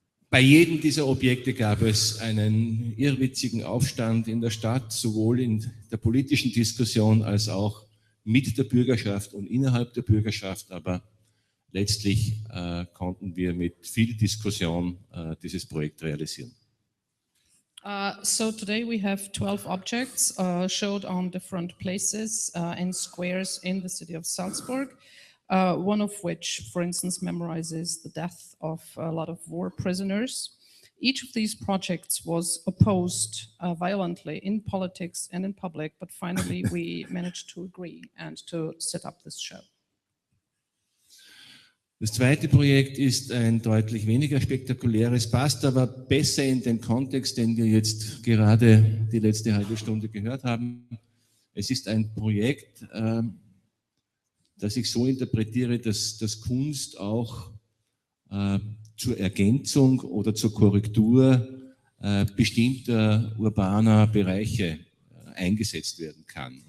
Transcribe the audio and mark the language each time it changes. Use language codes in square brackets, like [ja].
[de] Bei jedem dieser Objekte gab es einen irrwitzigen Aufstand in der Stadt, sowohl in der politischen Diskussion als auch mit der Bürgerschaft und innerhalb der Bürgerschaft, aber letztlich konnten wir mit viel Diskussion dieses Projekt realisieren. [en] So today we have 12 objects showed on different places and squares in the city of Salzburg. One of which, for instance, memorizes the death of a lot of war prisoners. Each of these projects was opposed violently in politics and in public, but finally we managed to agree and to set up this show. [de] Das zweite Projekt ist ein deutlich weniger spektakuläres, passt aber besser in den Kontext, den wir jetzt gerade die letzte halbe Stunde gehört haben. Es ist ein Projekt, das ich so interpretiere, dass Kunst auch zur Ergänzung oder zur Korrektur bestimmter urbaner Bereiche eingesetzt werden kann.